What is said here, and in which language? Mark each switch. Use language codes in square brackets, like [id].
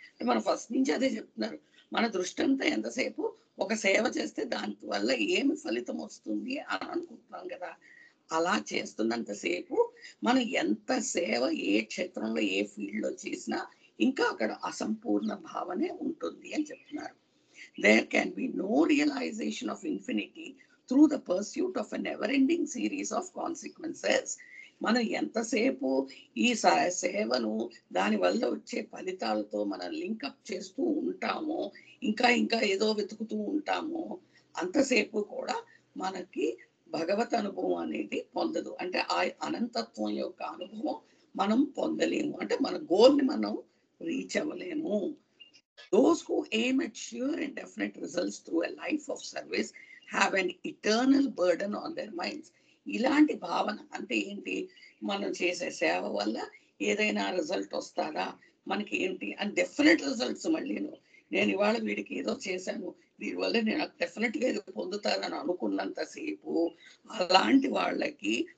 [te] మన ఫస్ట్ నుంచి అదే చెప్తున్నారు. మన దృష్టి అంతా ఎంతసేపు ఒక సేవ చేస్తే దాని వల్ల ఏమి ఫలితం వస్తుంది అని అనుకుంటున్నాం కదా. అలా చేస్తున్నంతసేపు మనం ఎంత సేవ ఏ క్షేత్రంలో ఏ ఫీల్డ్లో చేసినా ఇంకా అక్కడ అసంపూర్ణ భావనే ఉంటుంది అని చెప్తున్నారు. [en] There can be no realization of infinity through the pursuit of a never-ending series of consequences. [te] మనం ఎంతసేపు ఈ సేవను దానివల్ల వచ్చే ఫలితాలతో మనం లింకప్ చేస్తూ ఉంటామో, ఇంకా ఇంకా ఏదో వెతుకుతూ ఉంటామో, అంతసేపు కూడా మనకి భగవత్ అనుభవం అనేది పొందదు. అంటే ఆ అనంతత్వం యొక్క అనుభవం మనం పొందలేము, అంటే మన గోల్ని మనం reach అవ్వలేము. [en] Those who aim at sure and definite results through a life of service have an eternal burden on their minds. [te] ఇలాంటి భావన అంటే ఏంటి, మనం చేసే సేవ వల్ల ఏదైనా రిజల్ట్ వస్తారా, మనకి ఏంటి అని డెఫినెట్ రిజల్ట్స్, మళ్ళీ నేను ఇవాళ వీడికి ఏదో చేశాను, దీనివల్ల నేను డెఫినెట్గా ఏదో పొందుతానని అనుకున్నంతసేపు అలాంటి వాళ్ళకి